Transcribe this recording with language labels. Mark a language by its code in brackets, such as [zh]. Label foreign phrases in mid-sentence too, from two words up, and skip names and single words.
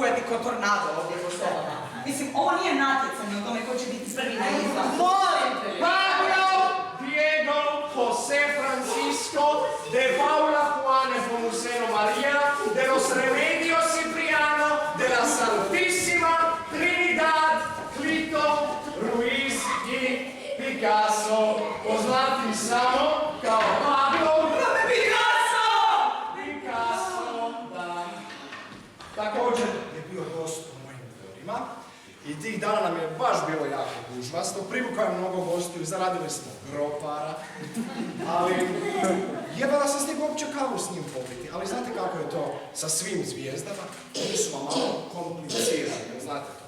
[hr] ko tornado ovdje po sobama. Mislim, ovo nije natjecanje o tome ko će biti prvi na izlazu. Molim te! Pablo, Diego, José Francisco, de Paula Juan Nepomuceno María, de los Remedios Cipriano, de la Santísima Trinidad, Clito, Ruiz i Picasso, poznati samo kao Pablo Picasso! Picasso, da. Također je bio gost u mojim dvorima i tih dana nam je baš bilo jako gužvasto, privukao je mnogo gostiju, zaradili smo gropara, ali jebala sam stigao uopće kavu s njim popiti, ali znate kako je to sa svim zvijezdama, oni su vam malo komplicirani, znate to.